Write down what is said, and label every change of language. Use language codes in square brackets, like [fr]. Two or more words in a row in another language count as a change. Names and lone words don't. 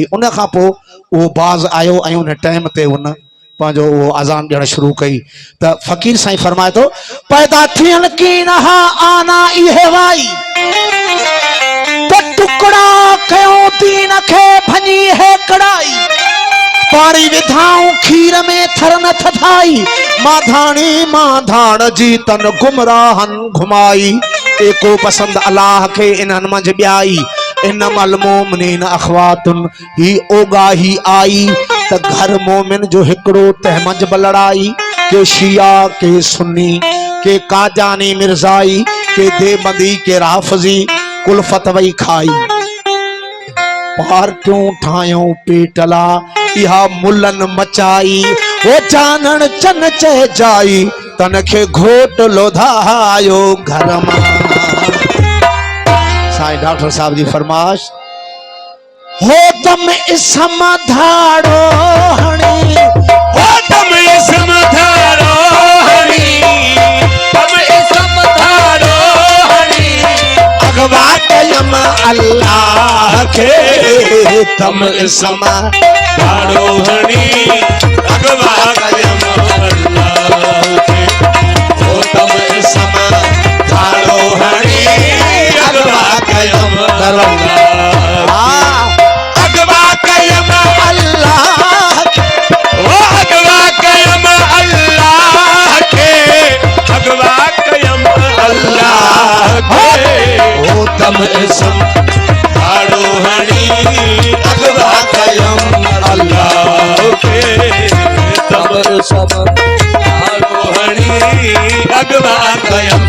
[sd] उन खां पोइ उहो बाज़ आयो ऐं उन टाइम ते उन पंहिंजो उहो अज़ान ॾियणु शुरू कई। त फ़क़ीर साईं फरमाए थो, पैदा थियनि कीन हा आना इहे वाई, त टुकड़ा कयूं दीन खे भञी है कड़ाई, पाणी विधाऊं खीर में थर न थथाई, माधाणी माधाण जी तन गुमराहन घुमाई, एको पसंद अल्लाह के इन्हनि मंझि ॿियाई, [ar] إنما المؤمنون إخوة [sd] ही ओगाही आई, त घर मोमिन जो हिकिड़ो तंहिं मंझि बि लड़ाई, के शिया के सुन्नी के काजानी मिर्ज़ाई, के देवबंदी के राफ़ज़ी, कुलफ़त वई खाई, पार्टियूं ठाहियूं पीटला इहा मुलन मचाई, वो जानन चन चइजाई, तन खे घोट लोधायो घर मां। साईं डॉक्टर साहब जी फरमाश, हो तम इसम धाड़ो हणी, हो तम इसम धाड़ो हणी, तम इसम धाड़ो हणी, अगवा कयम अल्लाह के, तम इसम धाड़ो हणी, अगवा कयम अल्लाह के, हो तम इसम धाड़ो हणी, अगवा कयम अल्लाह, अगवा कयम अल्लाह ओ अगवा कयम अल्लाह के, अगवा कयम अल्लाह के, हो तम इसम धाड़ो हणी, अगवा कयम अल्लाह के, तम इसम धाड़ो हणी, अगवा कयम